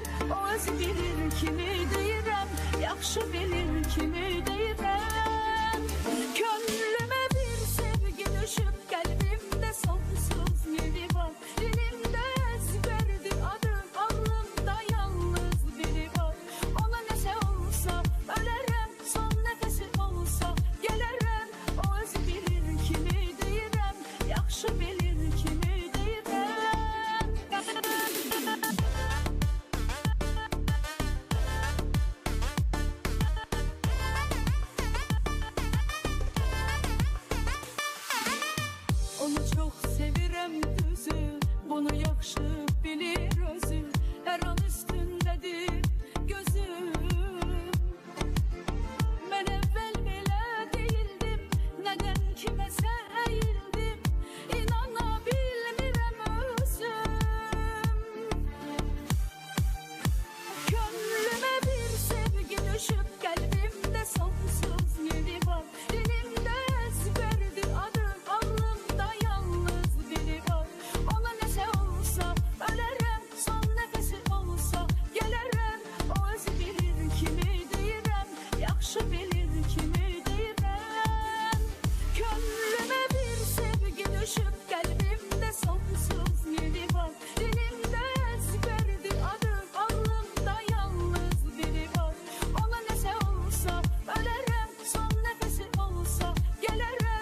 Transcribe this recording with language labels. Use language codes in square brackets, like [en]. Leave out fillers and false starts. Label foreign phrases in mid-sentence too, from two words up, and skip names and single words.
[az] O öz bilir kimi deyirəm, yaxşı bilir kimi deyirəm. [tr] Könlüme bir sevgi düşüp kalbimde sonsuz yeri var. Dilimde ezberdir adı, aklımda yalnız biri var. Ona neşe olsa ölerim, son nefesi olsa gelirim. [az] O öz bilir kimi deyirəm, yaxşı bilir kimi deyirəm. Onu çok sevirəm düzü, bunu yaxşı bilir özü. [tr] Her an üstündedir gözüm. Ben evvel bile değildim, neden kime eğildim, [az] İnanabilmirəm özüm. [tr] Gönlüme bir sevgi düşüp kalbimde sonsuz yeri var. Dilimde ezberdir adı, aklımda yalnız biri var. Ona neşe olsa ölerim, son nefesi olsa gelirim. [az] O öz bilir kimi deyirəm, yaxşı bilir kimi deyirəm. [tr] Gönlüme bir sevgi düşüp kalbimde sonsuz yeri var. Dilimde ezberdir adı, aklımda yalnız biri var. Ona neşe olsa ölerim, son nefesi olsa gelirim.